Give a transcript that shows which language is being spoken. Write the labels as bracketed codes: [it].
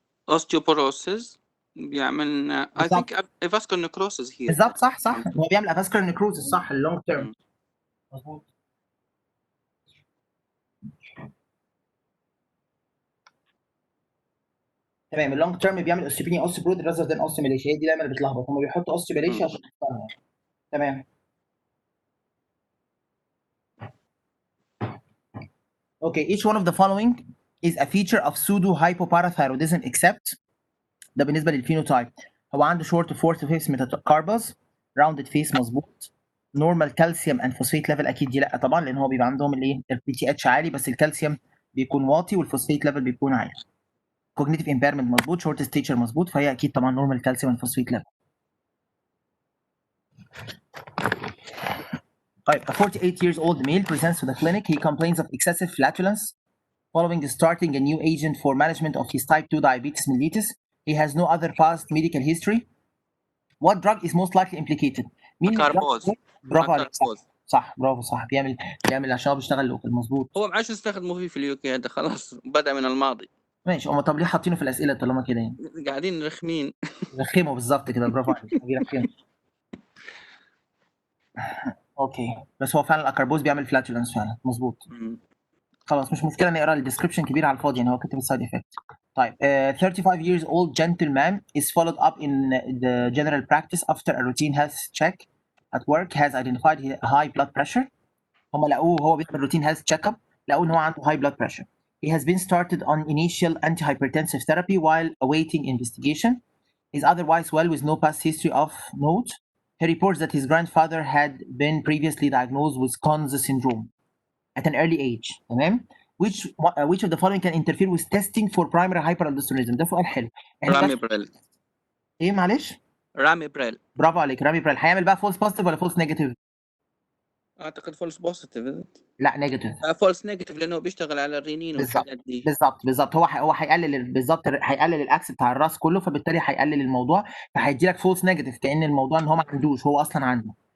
[en] osteoporosis [ar] بيعمل [en] I think avascular necrosis here. [ar] بالظبط صح هو بيعمل [en] avascular necrosis [ar] صح اللونج تيرم. مظبوط. تمام. اللونج تيرم بيعمل اوستيبينيا اوستيبرود رازر ذان اوستيميليشيا هي دي دايما اللي بتلخبط هم بيحطوا اوستيميليشيا عشان تفهمها. تمام. [en] Okay, each one of the following is a feature of pseudo hypoparathyroidism except [ar] ده بالنسبه للفينوتايب. هو عنده [en] short fourth fifth metacarpals rounded face [ar] مظبوط [en] normal calcium and phosphate level [ar] اكيد دي لا طبعا لان هو بيبقى عندهم الايه البي تي اتش عالي بس الكالسيوم بيكون واطي والفوسفيت ليفل بيكون عالي. [en] cognitive impairment [ar] مظبوط، [en] short stature [ar] مظبوط، فهي اكيد طبعا [en] normal calcium and phosphate level. [ar] طيب [en] a 48 years old male presents to the clinic. He complains of excessive flatulence following starting a new agent for management of his type 2 diabetes mellitus. He has no other past medical history. What drug is most likely implicated? [ar] مين اللي أكاربوز. برافو عليك، صح أكاربوز. صح برافو صح، بيعمل عشان هو بيشتغل لوكال مظبوط. هو ما عادش يستخدموا فيه في اليوكي، هذا خلاص بدأ من الماضي. ماشي، هم طب ليه حاطينه في الاسئله طالما كده يعني؟ قاعدين رخمين. رخموا بالظبط كده، برافو عليك بيرخموا. اوكي، بس هو فعلا الاكربوز بيعمل فلاتولنس فعلا مظبوط. خلاص مش مشكله نقرا الديسكربشن كبير على الفاضي يعني، هو كاتب السايد افكت. طيب [en] 35 years old gentleman is followed up in the general practice after a routine health check at work has identified high blood pressure. [ar] هم لقوه هو بيعمل روتين [en] health check up، [ar] لقوه ان هو عنده [en] high blood pressure. He has been started on initial antihypertensive therapy while awaiting investigation. Is otherwise well with no past history of note. He reports that his grandfather had been previously diagnosed with Conn's syndrome at an early age. [ar] تمام؟ [en] which of the following can interfere with testing for primary hyperaldosteronism؟ [ar] ده سؤال حلو. رامي بريل. ايه معلش؟ رامي بريل. برافو عليك، رامي بريل. هيعمل بقى فولس بوزيتيف ولا فولس نيجاتيف؟ اعتقد فولس بوزيتيف. لا نيجاتيف. فولس نيجاتيف لانه بيشتغل على الرينين والحاجات دي. بالظبط هو هيقلل بالظبط، هيقلل الاكس بتاع الراس كله، فبالتالي هيقلل الموضوع، فهيدي لك فولس نيجاتيف كأن الموضوع ان هو ما عندوش، هو اصلا عنده.